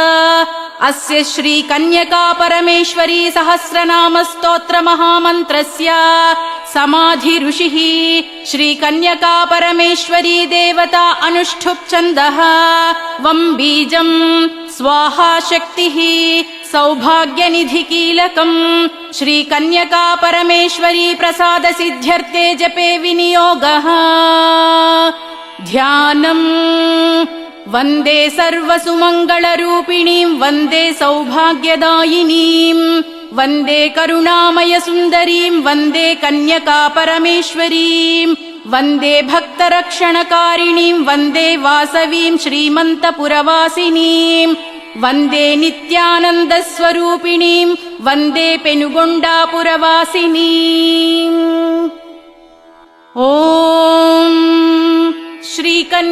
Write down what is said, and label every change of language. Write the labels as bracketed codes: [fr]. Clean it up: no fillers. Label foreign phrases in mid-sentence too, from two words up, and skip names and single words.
[sa] अस्य श्री कन्यका परमेश्वरी सहस्रनाम स्तोत्र महामन्त्रस्य समाधि ऋषिः श्री कन्यका परमेश्वरी देवता अनुष्ठुप् छन्दः वं बीजं स्वाहा शक्तिः సౌభాగ్యనిధి కీలకం శ్రీకన్యకా పరమేశ్వరీ ప్రసాద సిద్ధ్యర్థే జపే వినియోగః ధ్యానం వందే సర్వసుమంగళరూపిణీం వందే సౌభాగ్యదాయినీం వందే కరుణామయ సుందరీం వందే కన్యకా పరమేశ్వరీం వందే భక్తరక్షణకారిణీం వందే వాసవీం శ్రీమంతపురవాసినీం వందే నిత్యానందస్వరూపిణీం వందే పెనుగొండాపురవాసినీం. ఓం శ్రీకన్య